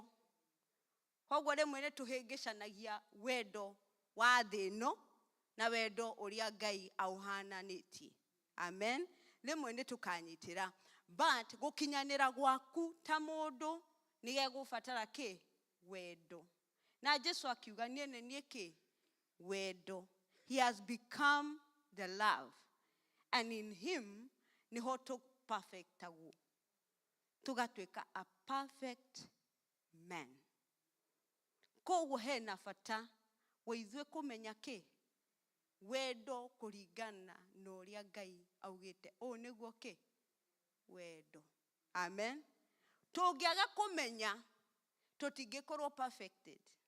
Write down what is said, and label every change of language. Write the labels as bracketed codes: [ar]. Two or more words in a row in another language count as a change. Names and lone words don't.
[ki] Koguo rĩmwe nĩ tũhĩngĩcanagia wendo wa thĩ ĩno na wendo ũrĩa Ngai auhananĩtie. Amen. Rĩmwe nĩ tũkanyitĩra. But gũkinyanĩra gwaku ta mũndũ nĩ gegũbatara wendo. Na Jesũ akiuga niĩ nĩ niĩ wendo. [en] He has become the love. And in him [ki] niho tũperfectagwo. [en] Tũgatuĩka a perfect man. [ki] Koguo hena bata wa ithuĩ kũmenya wendo kũringana na ũrĩa Ngai augĩte. Ũũ nĩguo wendo. Amen. Tũngĩaga kũmenya, tũtingĩkorwo perfected.